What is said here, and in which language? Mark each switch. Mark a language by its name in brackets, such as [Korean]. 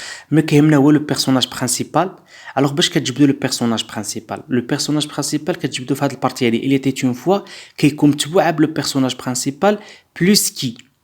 [Arabic] ما كيهمنا هو [French] le personnage principal. [Arabic] Alors باش كتجبدوا [French] le personnage principal [Arabic] كتجبدوا في هذه البارتي هذه. [French] Il était une fois [Arabic] كيكون متبوعه [French] le personnage principal plus qui.